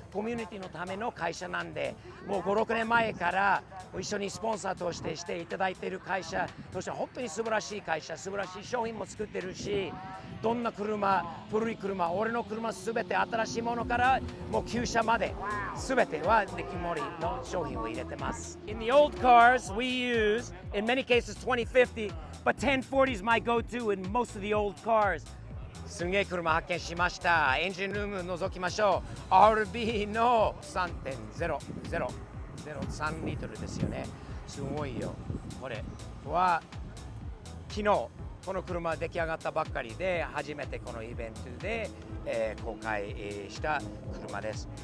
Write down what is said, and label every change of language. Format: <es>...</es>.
<ja>コミュニティのための会社なんで、もう5、6年前から一緒にスポンサーとしていただいている会社として本当に素晴らしい会社、素晴らしい商品も作ってるし、どんな車、古い車、俺の車すべて新しいものからもう旧車まですべてはリッキー・モリの商品を入れてます。</ja> <en>In the old cars we use, in many cases 2050, but 1040 is my go-to in most of the old cars.</en> <ja>すんげえ車発見しました。エンジンルーム覗きましょう。 RB の 3.003 リットルですよね。すごいよ。これは昨日この車出来上がったばっかりで初めてこのイベントで、公開した車です。</ja>